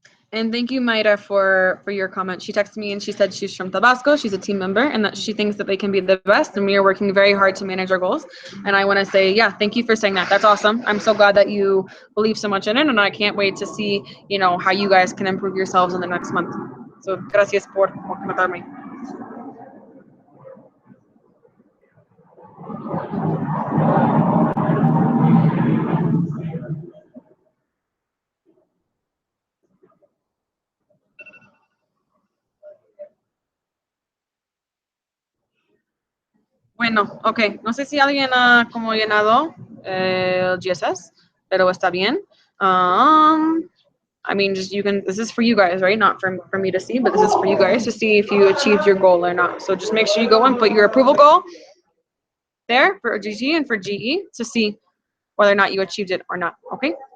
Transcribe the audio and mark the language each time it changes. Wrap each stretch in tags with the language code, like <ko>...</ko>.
<en>And thank you, Mayra, for your comment. She texted me and she said she's from Tabasco, she's a team member, and that she thinks that they can be the best, and we are working very hard to manage our goals. And I want to say, yeah, thank you for saying that. That's awesome. I'm so glad that you believe so much in it, and I can't wait to see, you know, how you guys can improve yourselves in the next month.</en> <es>So, gracias por comentarme. Bueno, ok. No sé si alguien ha como llenado el GSS, pero está bien.</es> <en>I mean, just you can, this is for you guys, right? Not for me to see, but this is for you guys to see if you achieved your goal or not. So just make sure you go and put your approval goal there for GG and for GE to see whether or not you achieved it or not, okay?</en>